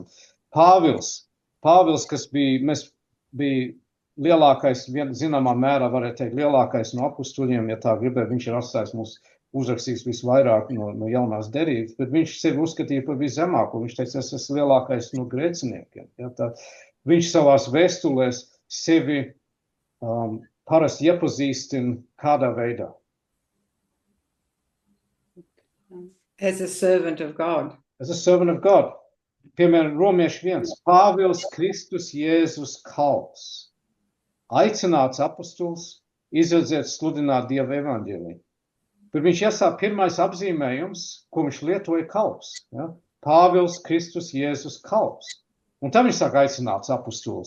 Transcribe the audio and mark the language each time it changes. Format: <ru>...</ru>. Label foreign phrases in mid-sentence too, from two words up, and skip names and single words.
<lv>Pāvils, kas bija lielākais, zināmā mērā varētu teikt, lielākais no apustuļiem, ja tā gribēja, viņš ir atstājis mums uzrakstījis visvairāk no jaunās derības, bet viņš sevi uzskatīja par viszemāko, viņš teica, es esmu lielākais no grēciniekiem. Ja, tā, viņš savās vēstulēs sevi parasti iepazīstina kādā veidā.</lv> <en>As a servant of God. As a servant of God.</en> <lv>Piemēram, Romieši 1. Pāvils Kristus Jēzus kalps. Aicināts apostols, izredzēt sludināt Dieva evaņģēliju. Bet viņš iesāk pirmais apzīmējums, ko viņš lietoja kalps. Ja? Pāvils Kristus Jēzus kalps. Un tam viņš sāk aicināts apostols.</lv>